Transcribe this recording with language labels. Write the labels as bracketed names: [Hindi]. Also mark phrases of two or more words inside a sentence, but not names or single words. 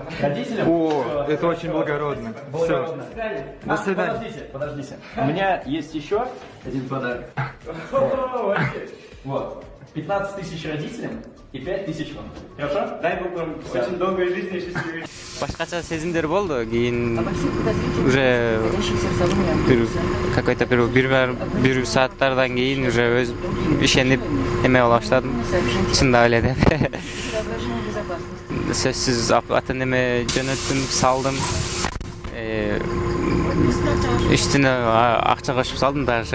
[Russian] Родителям? О, это очень благородно. Благородно. До свидания. Подождите. У меня есть еще один подарок. Вот. 15 000 родителям и 5 000 вам. Хорошо? Дай Бог вам очень долгой жизни и счастливой. [Kyrgyz] Башкача сезимдер болду. Кийин [Russian] уже какой-то [Kyrgyz] бир сааттардан кийин уже өз ишенип эме боло баштадым. Чындап эле деп. Сөзсүз ата энеме жөнөттүм, салдым. Үстүнө акча кошуп салдым дагы.